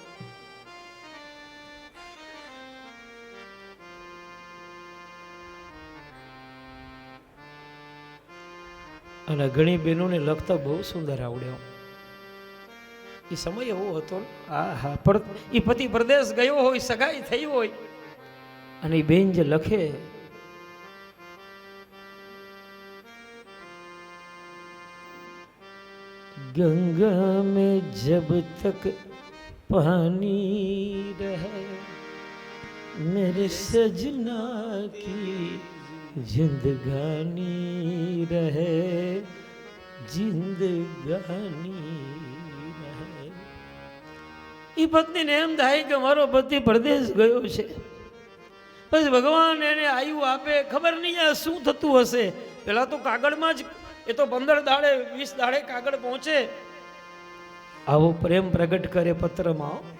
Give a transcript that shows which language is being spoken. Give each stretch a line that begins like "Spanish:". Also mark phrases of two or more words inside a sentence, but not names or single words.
Gujarati: અને ઘણી બહેનોને લખતા બહુ સુંદર આવડ્યો. એ સમય એવો હતો. હા હા, પણ એ પતિ પ્રદેશ ગયો હોય, સગાઈ થઈ હોય, અને એ બેન જે લખે,
Hindi: गंगा में जब तक पानी रहे मेरे सजना की जिंदगानी रहे, जिंदगानी रहे.
Gujarati: એ પત્નીને એમ થાય કે મારો પતિ પરદેશ ગયો છે, પછી ભગવાન એને આયુ આપે, ખબર નહીં આ શું થતું હશે. પેલા તો કાગળમાં જ, એ તો 15 દાડે 20 દાડે કાગળ પહોંચે. આવો પ્રેમ પ્રગટ કરે પત્રમાં.